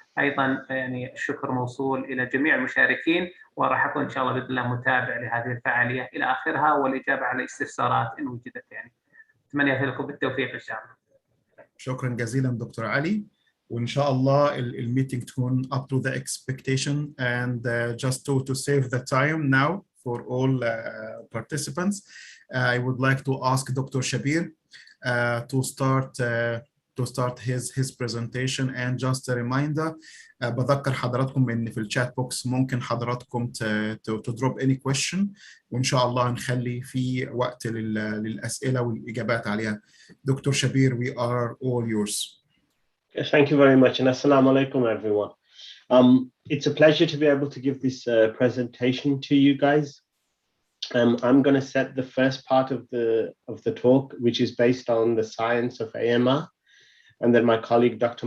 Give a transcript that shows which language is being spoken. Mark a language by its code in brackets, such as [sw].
[ar] أيضا يعني الشكر موصول إلى جميع المشاركين، وراح أكون إن شاء الله بإذن الله متابع لهذه الفعالية إلى آخرها، والإجابة على استفسارات إن وجدت. يعني أتمنى لكم بالتوفيق إن شاء الله. شكرا جزيلا دكتور علي، وإن شاء الله الميتنج تكون [en] up to the expectation. And just to save the time now for all participants, I would like to ask Dr. Shabir to start his presentation. And just a reminder, [ar] بذكر حضراتكم إن في الشات بوكس ممكن حضراتكم [en] to drop any question، [ar] وإن شاء الله نخلي في وقت للأسئلة والإجابات عليها. [en] Dr. Shabir, we are all yours. Thank you very much, and assalamu alaikum, everyone. It's a pleasure to be able to give this presentation to you guys. I'm going to set the first part of the talk, which is based on the science of AMR, and then my colleague Dr.